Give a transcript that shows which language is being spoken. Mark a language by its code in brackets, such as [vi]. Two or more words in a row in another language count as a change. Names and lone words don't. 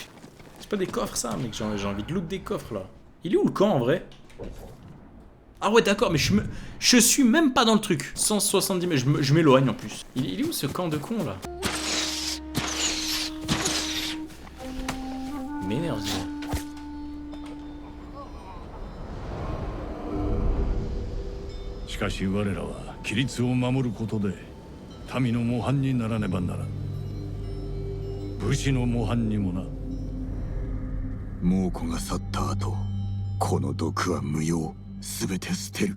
[fr] C'est pas des coffres ça, mec. J'ai envie de loot des coffres là. Il est où le camp en vrai? Ah ouais, d'accord, mais je suis même pas dans le truc. 170 mètres, je m'éloigne en plus. Il est où ce camp de con là? M'énerve. [ja] しかし我らは規律を守ることで民の模範にならねばならん。武士の模範にもな。猛虎が去った後、この毒は無用。全て捨てる。